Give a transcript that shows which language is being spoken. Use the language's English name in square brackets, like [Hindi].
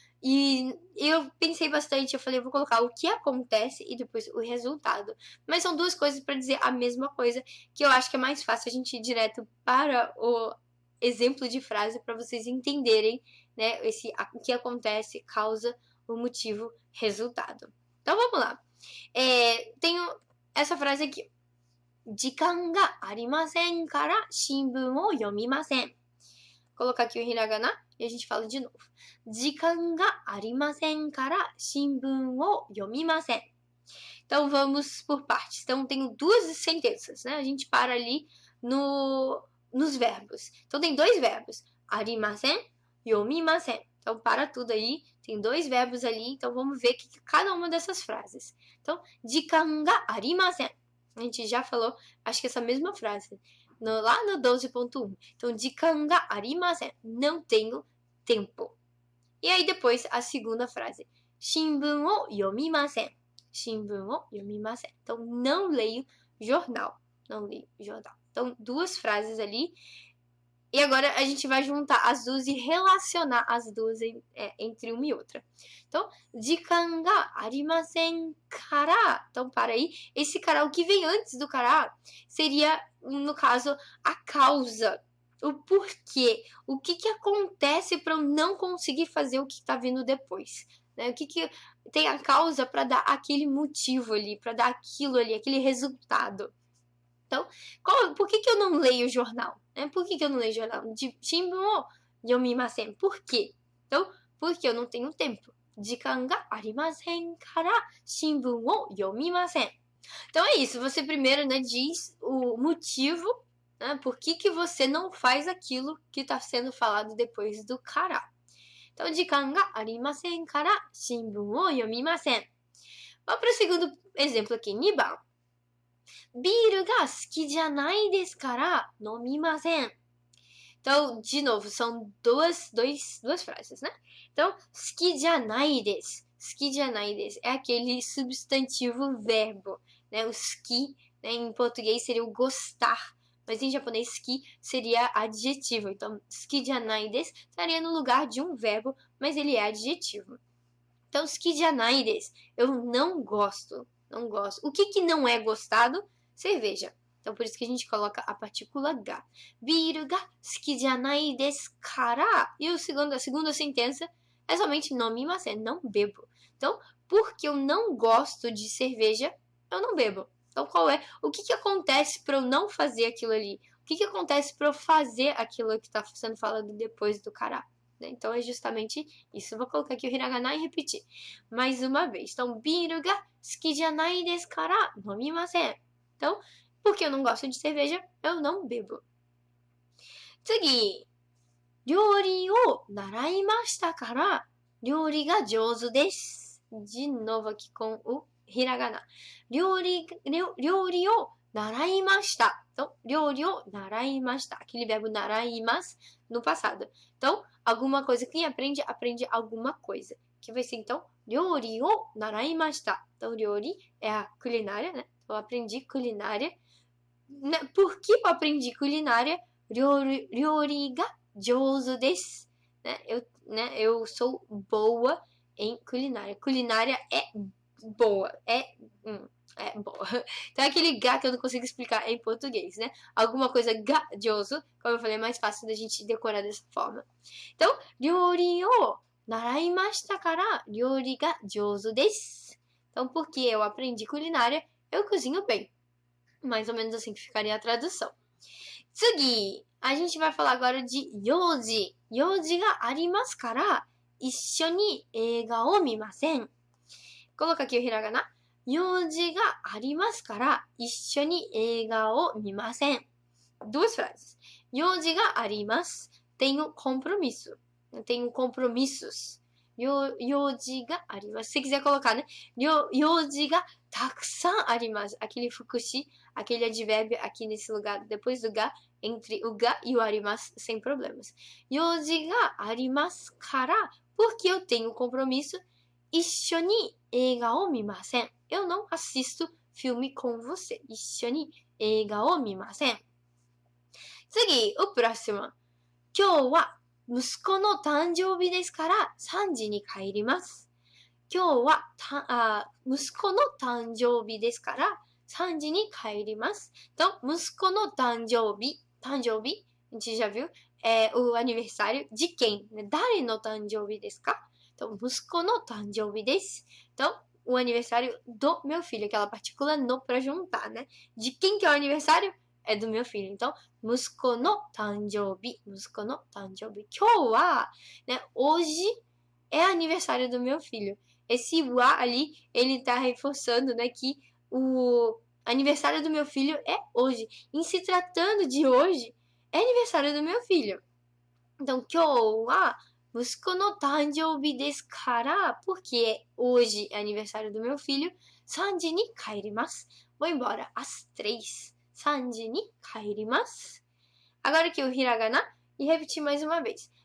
[Portuguese] E eu pensei bastante, eu falei, eu vou colocar o que acontece e depois o resultado. Mas são duas coisas para dizer a mesma coisa, que eu acho que é mais fácil a gente ir direto para o exemplo de frase para vocês entenderem, né, o que acontece, causa, o motivo, resultado. Então vamos lá. Tenho essa frase aqui. [Japanese] 時間がありませんから新聞を読みません. [Portuguese] Colocar aqui o hiragana e a gente fala de novo. [Japanese] 時間がありませんから新聞を読みません. [Portuguese] Então vamos por partes. Então tenho duas sentenças, né? A gente para ali nos verbos. Então tem dois verbos. [Japanese] ありません, 読みません. [Portuguese] Então para tudo aí. Tem dois verbos ali. Então vamos ver que cada uma dessas frases. [Japanese] Então, 時間がありません. [Portuguese] A gente já falou, acho que essa mesma frase. Lá no 12.1. [Japanese] Então, 時間がありません. [Portuguese] Não tenho tempo. E aí depois a segunda frase. [Japanese] 新聞を読みません.新聞を読みません. [Portuguese] Então, não leio jornal. Não leio jornal. Então, duas frases ali. E agora a gente vai juntar as duas e relacionar as duas entre uma e outra. [Japanese] Então, 時間がありませんから. [Portuguese] Então, para aí. Esse kara, o que vem antes do kara, seria, no caso, a causa. O porquê. O que acontece para eu não conseguir fazer o que está vindo depois. Né? O que tem a causa para dar aquele motivo ali, para dar aquilo ali, aquele resultado. Então, por que eu não leio o jornal? Por que eu não leio o jornal? [Japanese] Shimbun o yomimasen. [Portuguese] Por quê? Então, porque eu não tenho tempo. [Japanese] 時間がありませんから新聞を読みません. [Portuguese] Então é isso. Você primeiro, né, diz o motivo, né, por que você não faz aquilo que está sendo falado depois do kara. [Japanese] Então, 時間がありませんから新聞を読みません. [Portuguese] Vamos para o segundo exemplo aqui. [Japanese] 2番. ビールが好きじゃないですから飲みません. [Portuguese] Então, de novo, são duas frases, né? [Japanese] Então, 好きじゃないです. 好きじゃないです [Portuguese] é aquele substantivo verbo, né? O 好き, né, em português seria o gostar, mas em japonês 好き seria adjetivo. Então, [Japanese] 好きじゃないです [Portuguese] estaria no lugar de um verbo, mas ele é adjetivo. Então, [Japanese] 好きじゃないです [Portuguese] eu não gosto. Não gosto. O que não é gostado? Cerveja. Então, por isso que a gente coloca a partícula ga. [Japanese] ビールが好きじゃないですから. [Portuguese] E a segunda sentença é somente 飲みません. Não bebo. Então, porque eu não gosto de cerveja, eu não bebo. Então, o que acontece para eu não fazer aquilo ali? O que acontece para eu fazer aquilo que está sendo falado depois do kara? Então, é justamente isso. Vou colocar aqui o hiragana e repetir mais uma vez. [Japanese] Então, ビールが好きじゃないですから飲みません. [Portuguese] Então, porque eu não gosto de cerveja, eu não bebo. [Japanese] 次。料理を習いましたから料理が上手です. [Portuguese] De novo aqui com o hiragana. [Japanese] 料理を習いました。 Então, 料理を習いました. [Portuguese] Aquele verbo 習います no passado. Então, alguma coisa. Quem aprende, aprende alguma coisa. Que vai ser, então, 料理を習いました. Então, 料理é a culinária, né? Eu aprendi culinária. Por que eu aprendi culinária? [Japanese] 料理が上手です. [Portuguese] Eu sou boa em culinária. Culinária é boa. É boa. Então é aquele ga que eu não consigo explicar em português, né? Alguma coisa gajoso, como eu falei, é mais fácil da gente decorar dessa forma. Então, 料理を習いましたから、料理が上手です. Então, porque eu aprendi culinária, eu cozinho bem. Mais ou menos assim que ficaria a tradução. [Japanese] Tsugi! [Portuguese] A gente vai falar agora de yoji. [Japanese] Yojiがありますから、一緒に映画を見ません。 [Portuguese] Coloca aqui o hiragana. [Japanese] 用事がありますから、一緒に映画を見ません。 [Portuguese] Duas frases. [Japanese] 用事があります。 [Portuguese] Tenho compromisso. Tenho compromissos. [Japanese] 用事があります。 [Portuguese] Se quiser colocar, né? [Japanese] 用事がたくさんあります。 [Portuguese] Aquele fukushi, aquele advérbio aqui nesse lugar, depois do ga, entre o ga e o arimasu, sem problemas. [Japanese] 用事がありますから、 [Portuguese] porque eu tenho compromisso, [Japanese] 一緒に映画を見ません。 [Portuguese] Eu não assisto filme com você. [Japanese] 一緒に映画を見ません。次、 [Portuguese] o próximo. [Japanese] 今日は息子の誕生日ですから3時に帰ります。今日は息子の誕生日ですから3時に帰ります。 [Portuguese] Então, [Japanese] 息子の誕生日、 [Portuguese] a gente já viu, é o aniversário de quem? [Japanese] 誰の誕生日ですか? Então, 息子の誕生日です。 [Portuguese] Então, o aniversário do meu filho, aquela partícula no pra juntar, né? De quem que é o aniversário? É do meu filho. [Japanese] Então, 息子の誕生日。息子の誕生日。今日は, né? [Portuguese] Hoje é aniversário do meu filho. Esse wa ali, ele tá reforçando, né? Que o aniversário do meu filho é hoje. Em se tratando de hoje, é aniversário do meu filho. Então, [Japanese] 今日は息子の誕生日ですから, [Portuguese] porque hoje é aniversário do meu filho, [Japanese] 3時に帰ります. [Portuguese] Vou embora às 3. [Japanese] 3時に帰ります. [Portuguese] Agora aqui o hiragana e repetir mais uma vez.